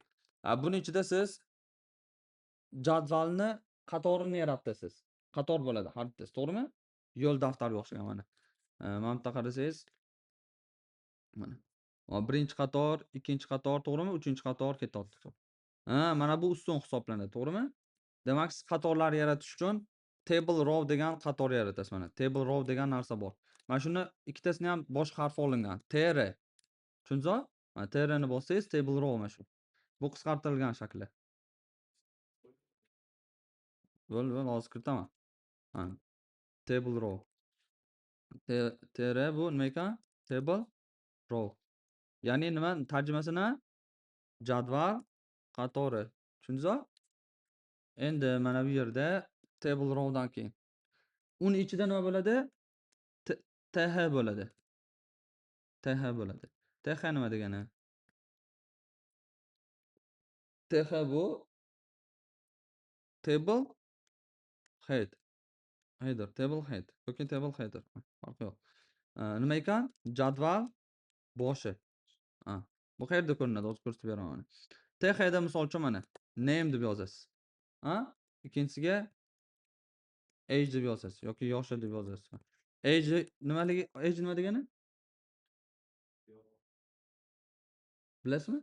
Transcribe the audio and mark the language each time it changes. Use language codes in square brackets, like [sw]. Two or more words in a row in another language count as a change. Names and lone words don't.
[uz] Buning ichida siz jadvalni qatorini yaratasiz. Qator bo'ladi har bittasi, to'g'rimi? Yo'l daftarga o'xshagan mana. Mana bu yerda qarasangiz mana. Birinchi qator, ikkinchi qator, to'g'rimi? Uchinchi qator ketyapti. Mana bu ustun hisoblanadi, to'g'rimi? Demak, siz qatorlar yaratish uchun [en] table row [uz] degan qator yaratasiz mana. [en] Table row [uz] degan narsa bor. Mana shuni ikkitasini ham boshqa harf olingan. TR. Tushundingizmi? Mana TR ni bossangiz [en] table row [uz] mana shu. Bu qisqartirilgan shakli. Bo'ldi, hozir kiritaman. [en] Table row. [uz] TR bu nima ekan? [en] Table row. [uz] Ya'ni nima tarjimasini? Jadval qatori. Tushundingizmi? Endi mana bu yerda [en] table row [uz] dan keyin uni ichida nima bo'ladi? TH bo'ladi. TH bo'ladi. TH nima degani? TH bu [en] table head. Table head yoki table header. [uz] Farqi yo'q. Nima ekan? Jadval boshi. Bu qayerda ko'rinadi? Hozir ko'rsatib beraman. TH da misol uchun mana name deb yozasiz. Ikkinchisiga age deb yozasiz yoki yoshi deb yozasiz. Age nima degani? Bilasizmi?